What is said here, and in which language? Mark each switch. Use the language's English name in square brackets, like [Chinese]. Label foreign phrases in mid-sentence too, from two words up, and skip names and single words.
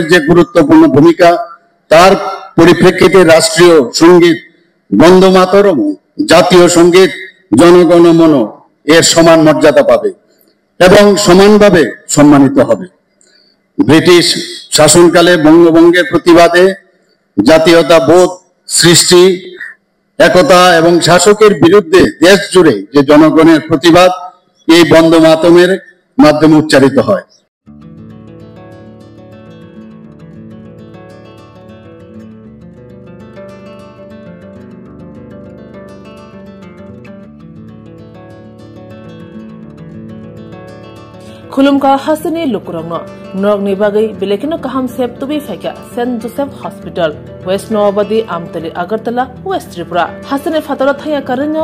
[Bangla] যে গুরুত্বপূর্ণ ভূমিকা তার পরিপ্রেক্ষিতে রাষ্ট্রীয় সঙ্গীত বন্দে মাতরম জাতীয় সঙ্গীত জনগণ মন এর সমান মর্যাদা পাবে এবং সমানভাবে সম্মানিত হবে ব্রিটিশ শাসনকালে বঙ্গভঙ্গের প্রতিবাদে জাতীয়তা বোধ সৃষ্টি একতা এবং শাসকের বিরুদ্ধে দেশ জুড়ে যে জনগণের প্রতিবাদ এই বন্দে মাতরমের মাধ্যমে উচ্চারিত হয় [Kok Borok] खुलुमका हसनी लुकुरंग नरक निबागै बेलेकिनो कहम सेप तुबी फैका सेंट जोसेफ हॉस्पिटल वेस्ट नवाबदी आमतली अगरतला वेस्ट त्रिपुरा हसने फातरा थाया करनो